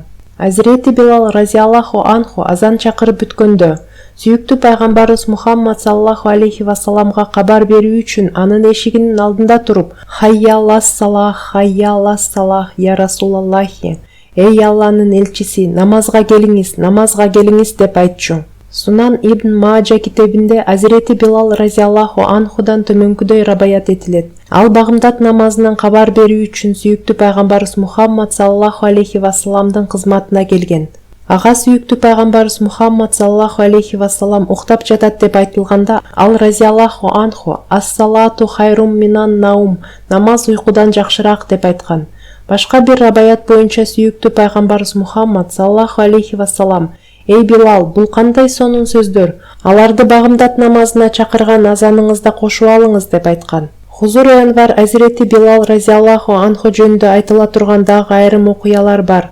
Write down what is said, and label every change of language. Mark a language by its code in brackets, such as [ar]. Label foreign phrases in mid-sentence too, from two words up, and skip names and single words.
[ky] Азирети Билал [ar] رضي الله عنه [ky] азан чакырып бүткөндө, сүйүктүү пайгамбарыбыз Мухаммад [ar] صلى الله عليه وسلم [ky] кабар берүү үчүн анын эшигинин алдында туруп, [ar] «حي على الصلاة يا رسول الله, [ky] эй Алланын элчиси, намазга келиңиз» деп айтчу. Сунан ибн Маджа китебинде Азирети Билал [ar] رضي الله عنه [ky] төмөнкүдөй рабаят этилет. Ал багымдат намазынан кабар берүү үчүн сүйүктүү пайгамбарыбыз Мухаммад [ar] صلى الله عليه وسلم [ky] кызматына келген. Ага сүйүктүү пайгамбарыбыз Мухаммад [ar] صلى الله عليه وسلم [ky] уктап жатат деп айтылганда, ал [ar] رضي الله عنه الصلاة خير من النوم, [ky] намаз уйкудан жакшыраак деп айткан. Башка бир рабаят боюнча сүйүктүү пайгамбарыбыз Мухаммад [ar] صلى الله عليه وسلم: [ky] «Эй Билал, бул кандай сонун сөздөр? Аларды багымдат намазына чакырган азаныңызда кошуп алыңыз» деп айткан. Хузур Анвар Азирети Билал [ar] رضي الله عنه [ky] жөнүндө айтыла турган дагы айрым окуялар бар.